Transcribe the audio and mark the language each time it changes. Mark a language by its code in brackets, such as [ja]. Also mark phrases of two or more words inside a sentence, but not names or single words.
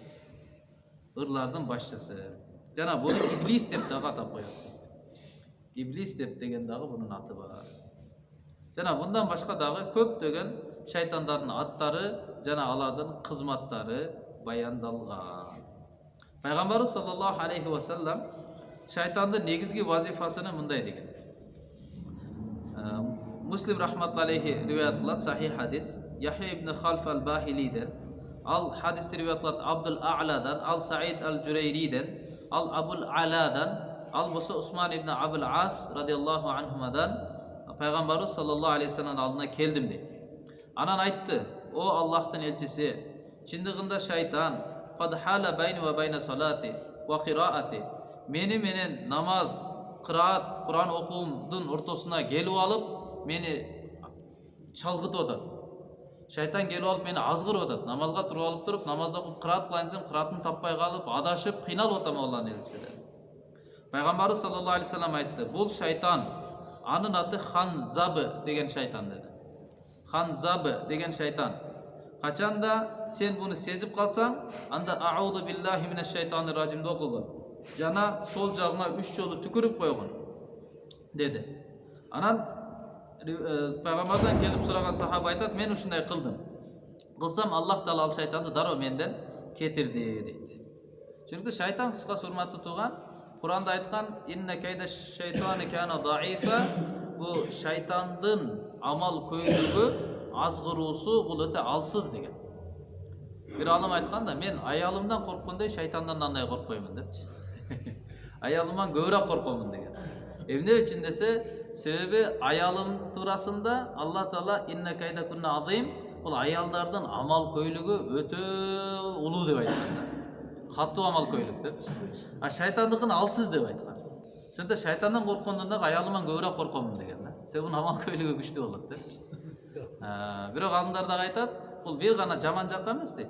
[ky] Ырлардын башчысы. Жана буну Иблис деп дагы атап коёт. Иблис деп деген дагы бунун аты бар. Жана bundan башка дагы көптөгөн шайтандардын аттары жана алардын кызматтары баяндалган. Пайгамбарыбыз [ar] صلى الله عليه وسلم [ky] шайтандын негизги вазифасыны мындай деген. Муслим [ar] رحمة الله عليه [ky] риваят кылат сахих хадис. Яхья ибн Халф ал-Бахилиден, ал хадис риваят кылат Абдул А'ладан, ал Саид ал-Журайриден, ал Абул Аладан, ал болсо Усман ибн Абул Ас [ar] رضي الله عنهما [ky] Пайгамбарыбыз [ar] صلى الله عليه وسلم [ky] алдына келдим дейт. Анан айтты: "О Аллахтын элчиси, чындыгында шайтан [ar] قد حال بيني وبين صلاتي وقراءتي [ky] meni менен намаз, кыраат, Куран окуумдун ортосуна келип алып, мени чалгытып атат. Шайтан келип алып мени азгырып атат. Намазга туруп алып туруп, намазда окуп кыраат кылайын десем, кыраатын таппай калып, адашып, кыйналып атам Алланын элчиси. Пайгамбарыбыз [ar] صلى الله عليه وسلم [ky] айтты: "Бул шайтан, анын аты Ханзабы деген шайтан" деди. Ханзабы деген шайтан. Качанда сен буну сезип калсаң, анда [ar] أعوذ بالله من الشيطان الرجيم [ky] окугун. Жана сол жагыңа 3 жолу түкүрүп койгун деди. Анан пайгамбардан келип сураган сахаба айтат: "Мен ушундай кылдым. Кылсам Аллах таала ал шайтанды дароо менден кетирди" дейт. Чүнки шайтан кыскасы урматтуу туган, Куранда айткан: [ar] "إن كيد الشيطان كان ضعيفا", [ky] бу шайтандын амал көйлүгү, азгыруусу бул өтө алсыз деген. Бир алым айтканда: "Мен аялымдан корккондой шайтандан андай коркпоймун" депчи. Аялымдан көбүрөөк коркомун деген. Эмне үчүн десе, себеби аялым туурасында Алла таала [ar] إن كيدكن عظيم, [ky] бул аялдардын амал көйлүгү өтө улуу деп айткан да. Катуу амал көйлүк депчи. А шайтандыкын алсыз деп айткан. Ошондо шайтандан корккондон дагы аялымдан көбүрөөк коркомун деген да. Себеби амал көйлүгү күчтүү болот депчи. Бирок алымдар дагы айтат, бул бир гана жаман жакка эмес дейт.